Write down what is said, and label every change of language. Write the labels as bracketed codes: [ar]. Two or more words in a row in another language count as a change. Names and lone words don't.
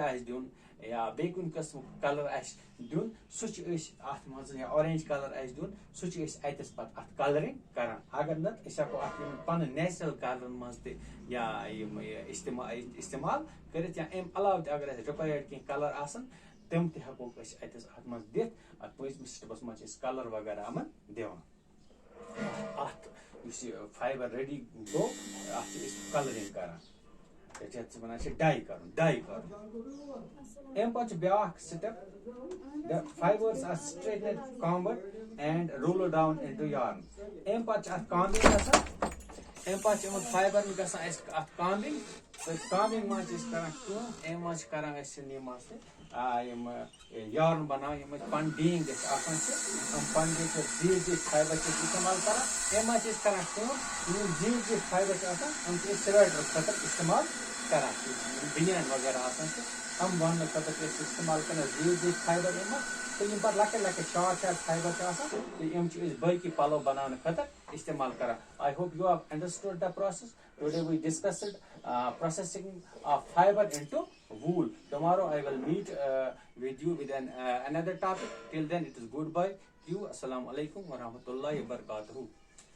[ks] آسہِ دیُن یا بیٚیہِ کُنہِ قٕسمُک کلر آسہِ دیُن سُہ چھِ أسۍ اَتھ منٛز یا اورینج کلر آسہِ دیُن سُہ چھِ أسۍ اَتٮ۪س پَتہٕ اَتھ کلرِنٛگ کران اگر نتہٕ أسۍ ہٮ۪کو اَتھ یِم پَنٕنۍ نیچرل کلرن منٛز تہِ یا یِم استعمال کٔرِتھ یا اَمہِ علاوٕ تہِ اگر اَسہِ رِکویرڈ کیٚنٛہہ کلر آسن تِم تہِ ہٮ۪کوکھ أسۍ اَتھ منٛز دِتھ اَتھ پٲنٛژمِس سِٹیپَس منٛز چھِ أسۍ کلر وغیرہ یِمن دِوان اَتھ یُس یہِ فایبر ریڈی گوٚو اَتھ چھِ أسۍ کلرِنٛگ کران یَتھ وَنان چھِ ڈاے کرُن اَمہِ پَتہٕ چھُ بیاکھ سِٹیپ [en] the fibers are straightened combed and rolled down into yarn [ks] اَمہِ پَتہٕ چھِ اَتھ کامبِنٛگ گژھان اَمہِ پَتہٕ چھِ یِمن فایبرن گژھان اَسہِ اَتھ کامبِنٛگ تہٕ کامبِنٛگ منٛز چھِ أسۍ کران کٲم اَمہِ منٛز چھِ کران أسۍ یِم یِم یارن بَناوان یِم أسۍ پَن ڈیٖنگ أسۍ آسان چھِ یِم پَن ڈیٖنگ چھِ زیٖٹھ زیٖٹھ فایبر چھِ أسۍ اِستعمال کران اَمہِ منٛز چھِ أسۍ کران کٲم یِم زیٖٹھ زیٖٹھ فایبر چھِ آسان یِم چھِ أسۍ سویٹر خٲطرٕ اِستعمال کران یِم بنیان وغیرہ آسان چھِ تِم ووننہٕ خٲطرٕ چھِ أسۍ اِستعمال کران زیٖٹھ زیٖٹھ فایبر یِم تہٕ یِم پَتہٕ لۄکٕٹۍ لۄکٕٹۍ شاٹ فایبر چھِ آسان تہٕ یِم چھِ أسۍ باقٕے پَلو بَناونہٕ خٲطرٕ اِستعمال کران [en] I hope you have understood the process. Today we discussed processing of fiber into wool. Tomorrow I will meet with you with another topic. Till then it is goodbye. [ar] You السلام عليكم ورحمة الله وبركاته.